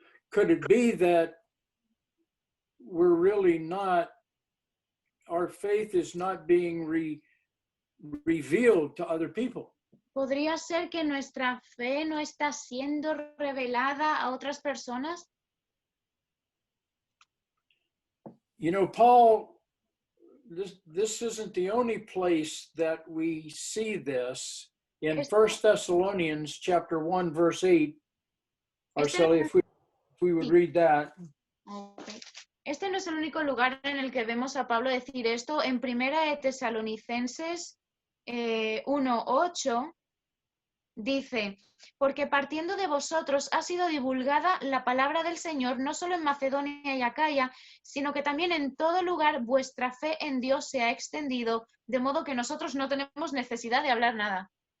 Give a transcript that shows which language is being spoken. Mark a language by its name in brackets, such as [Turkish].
[English] Could it be that we're really not, our faith is not being revealed to other people? [Spanish] ¿Podría ser que nuestra fe no está siendo revelada a otras personas? [English] You know, Paul, this isn't the only place that we see this. In [Spanish] Este- [English] 1 Thessalonians chapter 1, verse 8, Arceli, if we would read that. Okay. [Spanish] Este no es el único lugar en el que vemos a Pablo decir esto. En Primera de Tesalonicenses 1:8 dice, porque partiendo de vosotros ha sido divulgada la palabra del Señor, no solo en Macedonia y Acaya, sino que también en todo lugar vuestra fe en Dios se ha extendido, de modo que nosotros no tenemos necesidad de hablar nada.